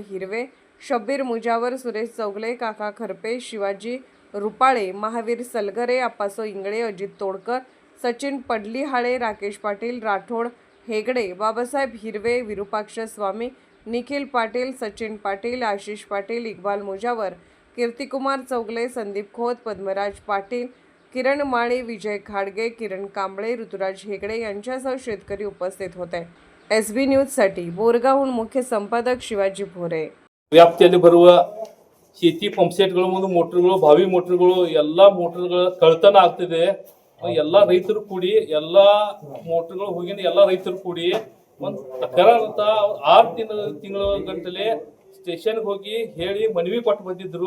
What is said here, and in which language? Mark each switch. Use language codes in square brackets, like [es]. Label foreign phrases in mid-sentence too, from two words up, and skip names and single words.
[mr] हिरवे, शब्बीर मुजावर, सुरेश चौगले, काका खरपे, शिवाजी रुपाळे, महावीर सलगरे, अप्पासो इंगळे, अजित तोडकर, सचिन पडलीहाळे, राकेश पाटील, राठोड हेगडे, बाबासाहेब हिरवे, विरूपाक्ष स्वामी, निखिल पाटील, सचिन पाटील, आशिष पाटील, इक्बाल मुजावर, कीर्तिकुमार चौगले, संदीप खोत, पद्मराज पाटील, किरण माळी, विजय खाडगे, किरण कांबळे, ऋतुराज हेगडे यांच्यासह शेतकरी उपस्थित होते. SB न्यूजसाठी बोरगावहून मुख्य संपादक शिवाजी भोरे. [kn] ವ್ಯಾಪ್ತಿಯಲ್ಲಿ ಬರುವ ಶೇತಿ ಪಂಪ್ ಸೆಟ್ಗಳು ಮತ್ತು ಮೋಟರ್ಗಳು, ಬಾವಿ ಮೋಟರ್ಗಳು ಎಲ್ಲ ಮೋಟರ್ಗಳ ಕಳ್ತನ ಆಗ್ತಿದೆ. ಎಲ್ಲ ರೈತರು ಕೂಡಿ ಎಲ್ಲ ಮೋಟರ್ಗಳು ಹೋಗಿನ ಎಲ್ಲ ರೈತರು ಕೂಡಿ ಒಂದು ತಕರಾರು ಅಂತ 6 ತಿಂಗಳ ಗಂಟಲೆ ಸ್ಟೇಷನ್ಗೆ ಹೋಗಿ ಹೇಳಿ ಮನವಿ ಕೊಟ್ಟು ಬಂದಿದ್ರು.